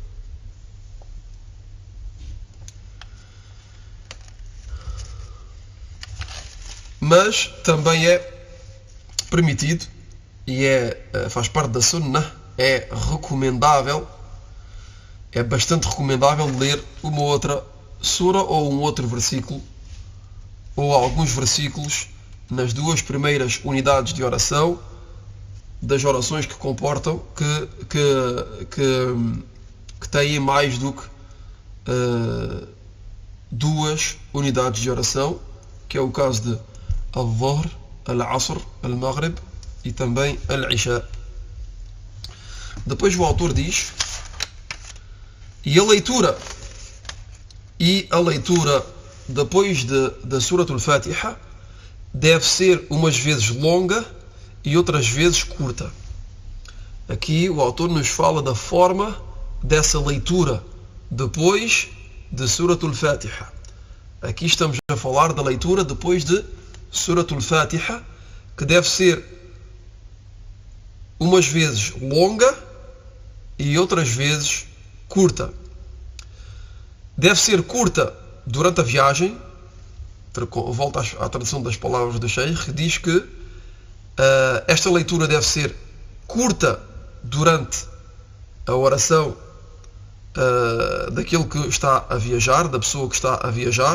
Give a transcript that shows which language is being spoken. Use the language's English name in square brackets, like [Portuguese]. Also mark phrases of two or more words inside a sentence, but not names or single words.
[Portuguese] Mas também é permitido e faz parte da sunnah, é recomendável, é bastante recomendável ler uma outra sura ou um outro versículo ou alguns versículos nas duas primeiras unidades de oração das orações que comportam que têm mais do que duas unidades de oração, que é o caso de al-Dhuhr, al-Asr, al-Maghrib e também al-Isha. Depois o autor diz: e a leitura depois da Surat al-Fatiha deve ser umas vezes longa e outras vezes curta. Aqui o autor nos fala da forma dessa leitura depois de Surat al-Fatiha. Aqui estamos a falar da leitura depois de Surat al-Fatiha, que deve ser umas vezes longa e outras vezes curta. Deve ser curta durante a viagem. Volto à tradução das palavras do Sheikh, que diz que esta leitura deve ser curta durante a oração daquele que está a viajar, da pessoa que está a viajar.